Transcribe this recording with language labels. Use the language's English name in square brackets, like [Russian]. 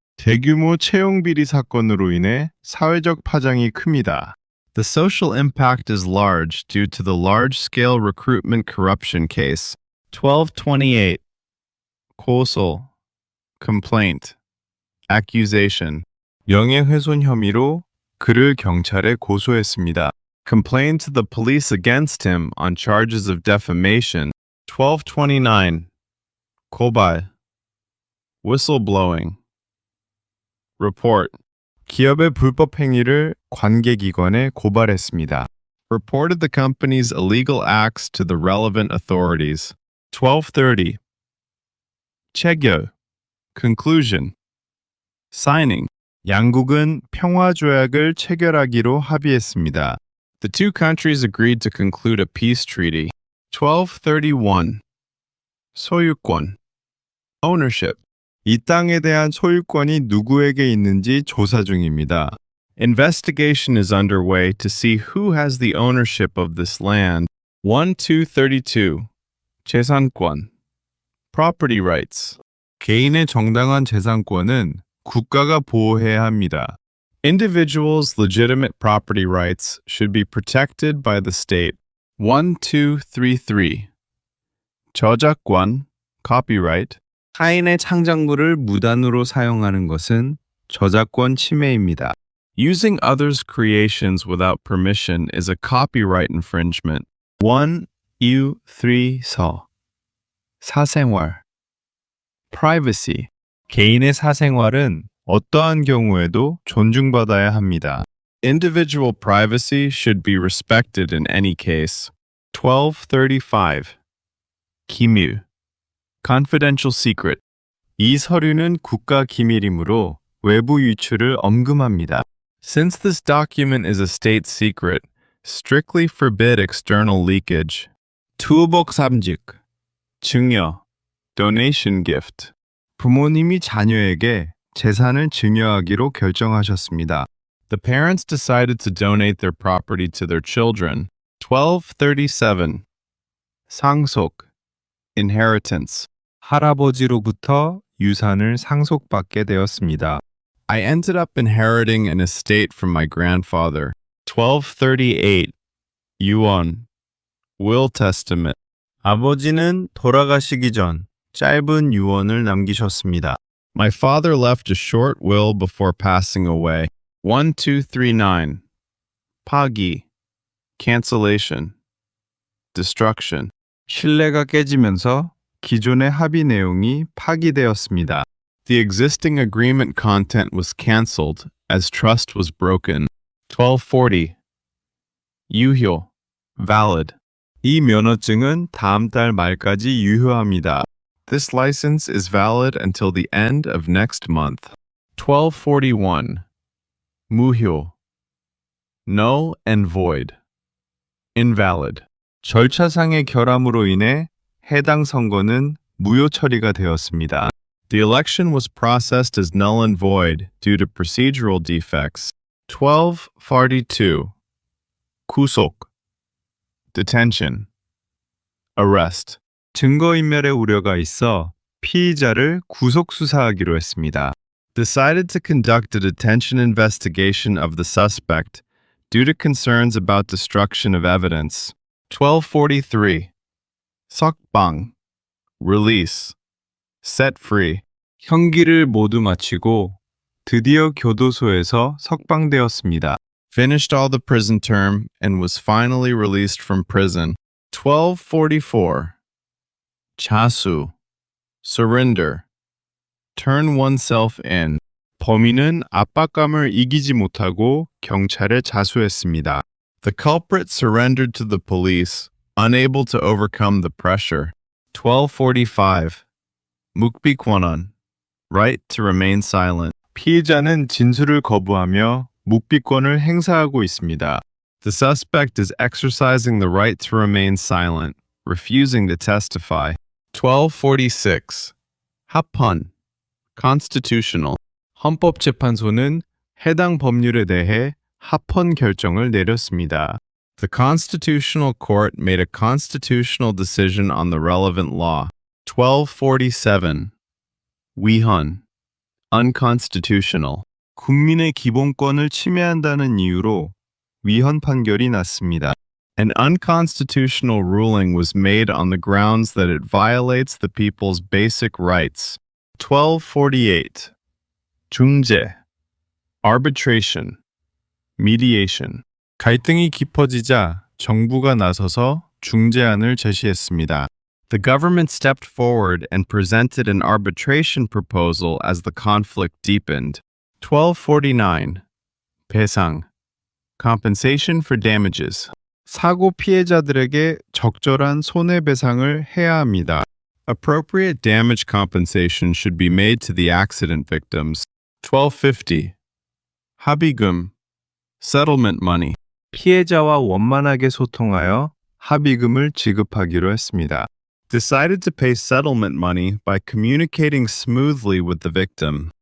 [Korean] 대규모 채용 비리 사건으로 인해 사회적 파장이 큽니다. [English] The social impact is large due to the large-scale recruitment corruption case. 1228. 고소. Complaint. Accusation. [Korean] 명예훼손 혐의로 그를 경찰에 고소했습니다. [English] Complained to the police against him on charges of defamation. 1229. 고발. Whistleblowing. Report. [Korean] 기업의 불법 행위를 관계기관에 고발했습니다. [English] Reported the company's illegal acts to the relevant authorities. 1230. 체결. Conclusion. Signing. [Korean] 양국은 평화조약을 체결하기로 합의했습니다. [English] The two countries agreed to conclude a peace treaty. 1231. 소유권. Ownership. [Korean] 이 땅에 대한 소유권이 누구에게 있는지 조사 중입니다. [English] Investigation is underway to see who has the ownership of this land. 1232. 재산권. Property rights. [Korean] 개인의 정당한 재산권은 국가가 보호해야 합니다. [English] Individuals' legitimate property rights should be protected by the state. 1233. 저작권, copyright. [Korean] 타인의 창작물을 무단으로 사용하는 것은 저작권 침해입니다. [English] Using others' creations without permission is a copyright infringement. 1234. 사생활. Privacy. [Korean] 개인의 사생활은 어떠한 경우에도 존중받아야 합니다. [English] Individual privacy should be respected in any case. 1235. 기밀. Confidential secret. [Korean] 이 서류는 국가 기밀이므로 외부 유출을 엄금합니다. [English] Since this document is a state secret, strictly forbid external leakage. 투복삼직. 증여. Donation gift. [Korean] 부모님이 자녀에게 재산을 증여하기로 결정하셨습니다. [English] The parents decided to donate their property to their children. 1237. 상속. Inheritance. [Korean] 할아버지로부터 유산을 상속받게 되었습니다. [English] I ended up inheriting an estate from my grandfather. 1238. 유언. Will testament. [Korean] 아버지는 돌아가시기 전 짧은 유언을 남기셨습니다. [English] My father left a short will before passing away. 1239. 파기. Cancellation. Destruction. [Korean] 신뢰가 깨지면서 기존의 합의 내용이 파기되었습니다. [English] The existing agreement content was cancelled as trust was broken. 1240. 유효, valid. [Korean] 이 면허증은 다음 달 말까지 유효합니다. [English] This license is valid until the end of next month. 1241. 무효, null and void. invalid. [Korean] 절차상의 결함으로 인해 해당 선거는 무효 처리가 되었습니다. [English] The election was processed as null and void due to procedural defects. 1242. 구속, detention, arrest. [Korean] 증거인멸의 우려가 있어 피의자를 구속 수사하기로 했습니다. [English] Decided to conduct a detention investigation of the suspect due to concerns about destruction of evidence. 1243. 석방, release, set free. [Korean] 형기를 모두 마치고 드디어 교도소에서 석방되었습니다. [English] Finished all the prison term and was finally released from prison. 1244. 자수, surrender, turn oneself in. [Korean] 범인은 압박감을 이기지 못하고 경찰에 자수했습니다. [English] The culprit surrendered to the police, unable to overcome the pressure. 1245. 묵비권한, right to remain silent. [Korean] 피의자는 진술을 거부하며 묵비권을 행사하고 있습니다. [English] The suspect is exercising the right to remain silent, refusing to testify. 1246. 합헌, constitutional. [Korean] 헌법재판소는 해당 법률에 대해 합헌 결정을 내렸습니다. [English] The Constitutional Court made a constitutional decision on the relevant law. 1247. 위헌, unconstitutional. [Korean] 국민의 기본권을 침해한다는 이유로 위헌 판결이 났습니다. [English] An unconstitutional ruling was made on the grounds that it violates the people's basic rights. 1248. 중재, arbitration, mediation. [Korean] 갈등이 깊어지자 정부가 나서서 중재안을 제시했습니다. [English] The government stepped forward and presented an arbitration proposal as the conflict deepened. 1249. 배상, compensation for damages. [Korean] 사고 피해자들에게 적절한 손해배상을 해야 합니다. [English] Appropriate damage compensation should be made to the accident victims. 1250. 합의금, settlement money. [Korean] 피해자와 원만하게 소통하여 합의금을 지급하기로 했습니다. [English] Decided to pay settlement money by communicating smoothly with the victim.